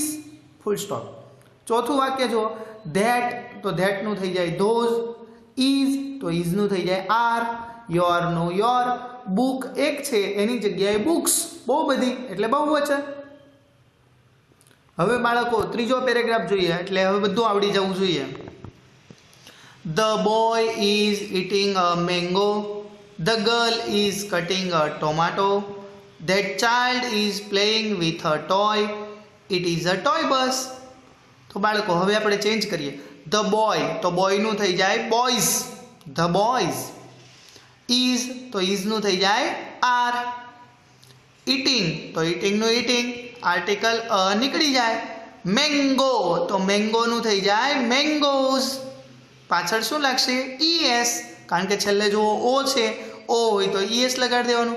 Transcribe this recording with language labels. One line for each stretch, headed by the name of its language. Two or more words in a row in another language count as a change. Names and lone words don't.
English: full stop.
Gujarati: ચોથું વાક્ય જો, ધેટ. તો ધેટનું થઈ જાય ધોઝ. ઇઝ તો ઇઝનું થઈ જાય આર, યોરનું યોર. બુક એક છે એની જગ્યાએ બુક્સ બહુ બધી, એટલે બહુવચન. હવે બાળકો ત્રીજો પેરેગ્રાફ જોઈએ, એટલે હવે બધું આવડી જવું જોઈએ.
English: The boy is eating a mango. The girl is cutting a tomato. That child is playing with a toy. It is a toy bus.
Gujarati: તો બાળકો હવે આપણે ચેન્જ કરીએ.
English: The boy
Gujarati: તો બોયનું થઈ જાય બોયઝ.
English: The boys.
Gujarati: Is તો ઇઝનું થઈ જાય આર. Eating તો eatingનું eating, આર્ટિકલ નીકળી જાય. મેંગો તો મેંગોનું થઈ જાય મેંગોઝ. પાછળ શું લાગશે? ES, કારણ કે છેલ્લે જો ઓ છે, ઓ હોય તો ES લગાડી દેવાનું.